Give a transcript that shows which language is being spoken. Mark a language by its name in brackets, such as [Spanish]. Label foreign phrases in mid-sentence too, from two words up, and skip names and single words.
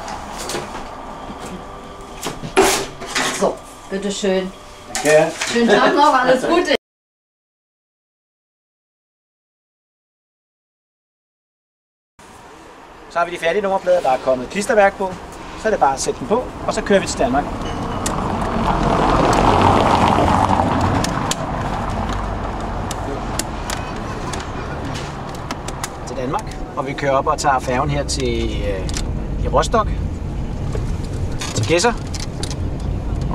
[German] So, bitteschön. Okay. Schönen Tag noch, alles Gute. [Danish] Så har vi de færdige nummerplader, der er kommet klistermærke på. Så er det bare at sætte dem på, og så kører vi til Danmark. Til Danmark, og vi kører op og tager færgen her til i Rostock, til Gedser.